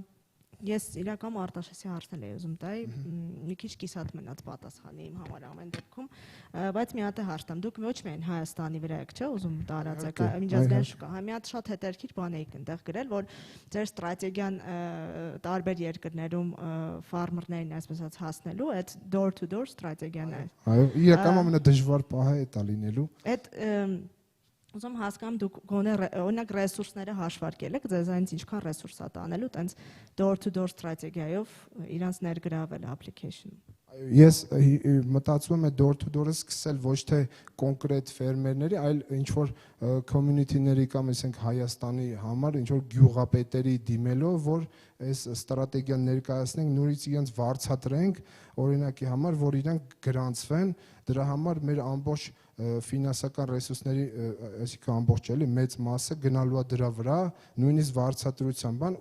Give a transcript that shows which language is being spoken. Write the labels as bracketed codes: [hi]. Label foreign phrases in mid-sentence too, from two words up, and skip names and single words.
[hy] Ես իրական Արտաշեսի հարցնել էի ուզում տալ, մի քիչ կիսատ մնաց պատասխանի իմ համար ամեն դեպքում, բայց մի հատ է հարց տամ, դուք ոչ միայն Հայաստանի վրա եք, չէ՞, ուզում տարածեք, միջազգային շուկա, մի հատ շատ հետաքրքիր բան էիք այնտեղ գրել, որ ձեր ստրատեգիան տարբեր երկրներում ֆարմերներին այսպես ասած հասնելու, այդ [en] door to door [hy] ստրատեգիան է։ Այո, իրական ամենադժվար պահը է դա լինելու։ Այդ Ուզում հասկանամ դուք գոնե օրինակ ռեսուրսները հաշվարկել եք, ձեզ այնց ինչքան ռեսուրս է տանելու, տենց [en] door to door [hy] ստրատեգիայով իրանց ներգրավել application-ում։ Ես մտածում եմ [en] door to door- [hy] ը սկսել ոչ թե կոնկրետ ֆերմերների, այլ ինչ որ community-ների կամ ասենք Հայաստանի համար ինչ որ գյուղապետերի դիմելով, որ այս ստրատեգիան ներկայացնենք, նորից իրենց վարձատրենք, օրինակի համար, որ իրանք գրանցվեն, դրա համար մեր ամբողջ ֆինանսական ռեսուրսների, այսինքն ամբողջ էլի մեծ մասը գնալու է դրա վրա, նույնիսկ վարձատրության բան